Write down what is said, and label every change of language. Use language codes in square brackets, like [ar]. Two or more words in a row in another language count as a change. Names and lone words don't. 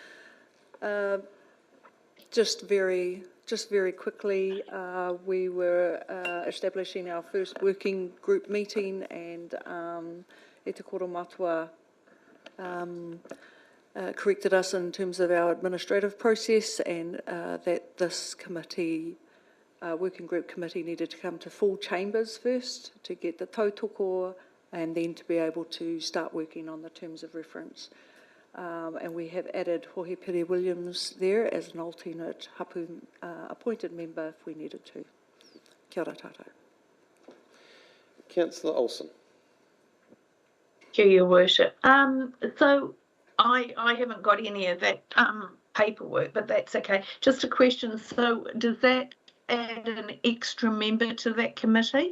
[en] Just very quickly, we were establishing our first working group meeting, and Te Koramatua corrected us in terms of our administrative process, and that this committee, working group committee, needed to come to full chambers first to get the tautoko, and then to be able to start working on the terms of reference. And we have added Hohi Pere Williams there as an alternate Hapu appointed member if we needed to. [mi] Kia ora tātou. [en] Councillor Olsen. Thank you, Your Worship. So I haven't got any of that paperwork, but that's okay. Just a question. So does that add an extra member to that committee?